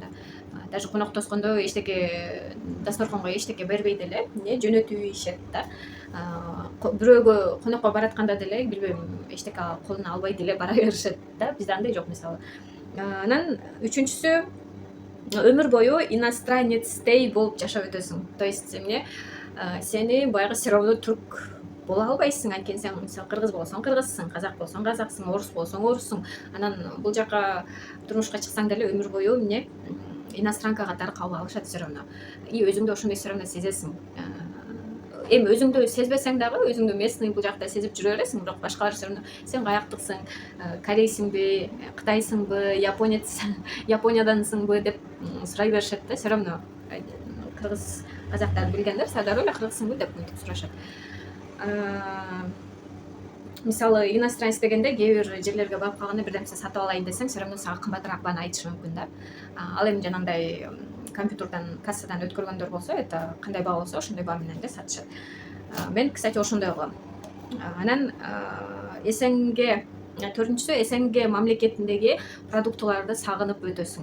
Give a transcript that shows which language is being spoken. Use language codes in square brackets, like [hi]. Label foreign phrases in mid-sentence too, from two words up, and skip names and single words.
[ky] Даже коноктошкондо эчтеке дасторконго эчтеке бербей деле жөнөтүп ийишет да. Бирөөгө конокко баратканда деле, билбейм, эчтеке колуна албай деле бара беришет да, бизде андай жок мисалы. Анан үчүнчүсү, өмүр бою иностранецдей болуп жашап өтөсүң. [ru] То есть [ky] эмне, сени баягы [ru] все равно [ky] түрк боло албайсың, анткени сен мисалы кыргыз болсоң кыргызсың, казак болсоң казаксың, орус болсоң оруссуң. Анан бул жака турмушка чыксаң деле өмүр бою эмне, иностранка катары кабыл алышат [ru] все равно. [ky] И өзүңдү ошондой [ru] все равно [ky] сезесиң. Эми өзүңдү сезбесең дагы, өзүңдү местный бул жакта сезип жүрө бересиң, бирок башкалар [ru] все равно [ky] сен каяктыксың, корейсиңби, кытайсыңбы, япониядансыңбы деп сурай беришет да, [ru] все равно. [ky] кыргыз казактарды билгендер Сардар эле кыргызсыңбы деп мынтип сурашат. Мисалы иностранец дегенде кээ бир жерлерге барып калганда бир нерсе сатып алайын десең, все равно сага кымбатыраак бааны айтышы мүмкүн да. Ал эми жанагындай компьютерден кассадан өткөргөндөр болсо, это кандай баа болсо ошондой баа менен эле сатышат. Мен, кстати, ошондой кылам. Анан СНГ, төртүнчүсү СНГ мамлекетиндеги продуктыларды сагынып өтөсүң.